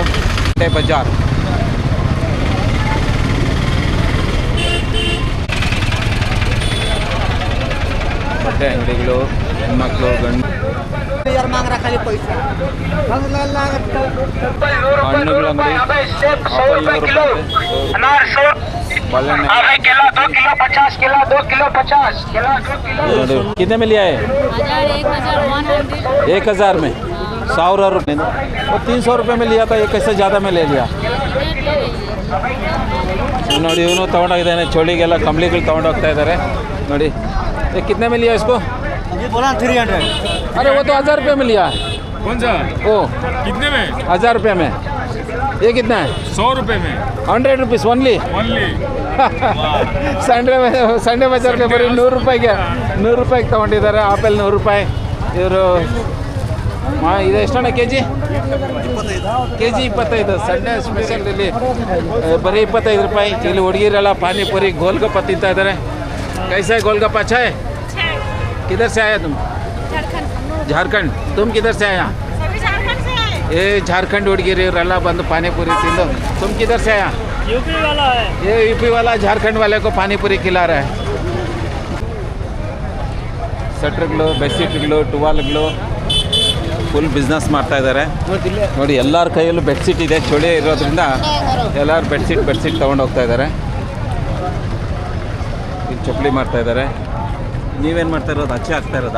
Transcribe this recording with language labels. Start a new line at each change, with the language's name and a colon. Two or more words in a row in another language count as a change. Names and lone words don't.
Kannada: ಸಂಡೇ ಬಜಾರ್ ಬಟ್ಟೆ ಅಂಗಡಿಗಳು, ಹೆಣ್ಮಕ್ಳು, ಗಂಡು ಹಣ್ಣುಗಳ ಅಂಗಡಿ.
Hindi: कितने में लिया है? 1000 में 100 रुपये. वो 300 रुपये में लिया था. ये कैसे ज़्यादा में ले लिया?
Kannada: ನೋಡಿ ಇವನು ತೊಗೊಂಡೋಗಿದ್ದಾನೆ. ಚೋಳಿಗೆಲ್ಲ ಕಂಬಳಿಗಳು ತೊಗೊಂಡೋಗ್ತಾ ಇದ್ದಾರೆ ನೋಡಿ.
Hindi: ये कितने में लिया इसको? ये बोला 300. अरे वो तो 1000 रुपये में लिया. कौन सा? ओ कितने में? 1000 रुपये में. ये कितना है? 100 रुपये में.
English: 100 rupees only.
Kannada: ಸಂಡೇ ಬಜಾರ್ಗೆ ಬರೀ 100 ರೂಪಾಯಿಗೆ 100 ರೂಪಾಯಿಗೆ ತೊಗೊಂಡಿದ್ದಾರೆ. ಆಪಲ್ 100 ರೂಪಾಯಿ. ಇವರು ಇದು ಎಷ್ಟಣ್ಣ ಕೆ ಜಿ? 25.
English: Sunday special
Kannada: ಇಲ್ಲಿ ಬರೀ 25 ರೂಪಾಯಿ. ಇಲ್ಲಿ ಹುಡುಗಿರೆಲ್ಲ ಪಾನಿಪುರಿ ಗೋಲ್ಗಪ್ಪ ತಿಂತಾ ಇದ್ದಾರೆ.
Hindi: कैसा है गोलगप्पा? अच्छा है. किधर से आया तुम? झारखंड. तुम किधर से आया? ये झारखंड
Kannada: ಹುಡುಗಿರು ಇವರೆಲ್ಲ ಬಂದು ಪಾನಿಪುರಿ ತಿಂದು.
Hindi: तुम किधर से आया? यूपी वाला है. ये यूपी वाला झारखंड वाले को पानीपुरी खिला रहा है.
Kannada: ಸಟ್ರ್ಗಳು, ಬೆಡ್ಶೀಟ್ಗಳು, ಟುವಾಲ್ಗಳು
English: full business
Kannada: ಮಾಡ್ತಾ ಇದ್ದಾರೆ ನೋಡಿ. ಎಲ್ಲರ ಕೈಯಲ್ಲೂ ಬೆಡ್ಶೀಟ್ ಇದೆ. ಚಳಿ ಇರೋದ್ರಿಂದ ಎಲ್ಲರೂ ಬೆಡ್ಶೀಟ್ ತೊಗೊಂಡು ಹೋಗ್ತಾ ಇದ್ದಾರೆ. ಇಲ್ಲಿ ಚಪ್ಪಲಿ ಮಾಡ್ತಾ ಇದ್ದಾರೆ. ನೀವೇನು ಮಾಡ್ತಾ ಇರೋದು? ಅಚ್ಚೆ ಹಾಕ್ತಾ ಇರೋದಾ?